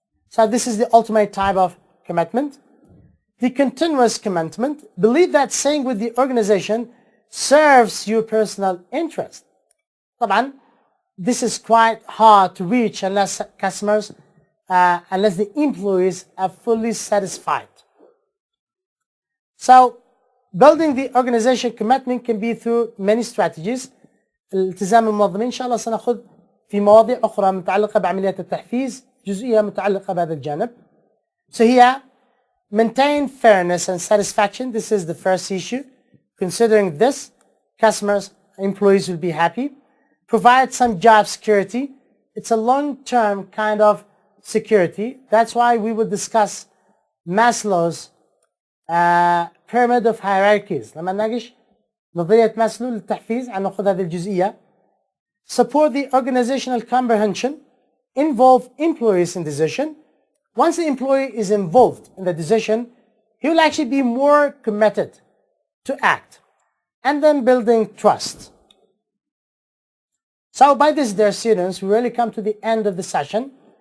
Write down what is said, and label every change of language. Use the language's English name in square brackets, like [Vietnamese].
[English] So this is the ultimate type of commitment. The continuous commitment, believe that staying with the organization serves your personal interest. طبعا, this is quite hard to reach unless the employees are fully satisfied. So building the organization commitment can be through many strategies. [Arabic] الالتزام المنظمين إن شاء الله سنأخذ في مواضيع أخرى متعلقة بعمليات التحفيز, جزئية متعلقة بهذا الجانب. [English] So here, maintain fairness and satisfaction. This is the first issue. Considering this, customers, employees will be happy. Provide some job security. It's a long-term kind of security. That's why we will discuss Maslow's pyramid of hierarchies. [Arabic] لما نناقش نظرية ماسلو للتحفيز هناخذ هذه الجزئية. [English] Support the organizational comprehension. Involve employees in decision. Once the employee is involved in the decision, he will actually be more committed to act. And then building trust. So by this, dear students, we really come to the end of the session.